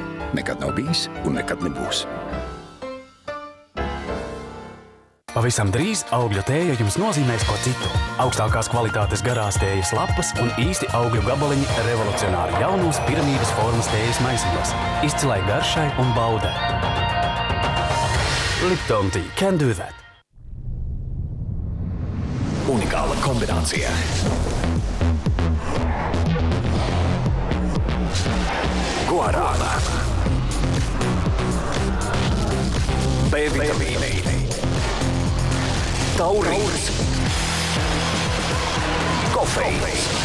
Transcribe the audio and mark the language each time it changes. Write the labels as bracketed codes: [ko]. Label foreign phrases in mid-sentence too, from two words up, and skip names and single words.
[lv] Nekad nav bijis un nekad nebūs. Pavisam drīz augļu tēja jums nozīmēs ko citu. Augstākās kvalitātes garās tējas lapas un īsti augļu gabaliņi revolucionāri jaunos piramīdas formas tējas maisiņos. Izcilai garšai un baudai. [en] Lipton Tea can do that. [lv] Unikāla kombinācija. Guarāna. B vitamīni. Taurīns. Kofeīns.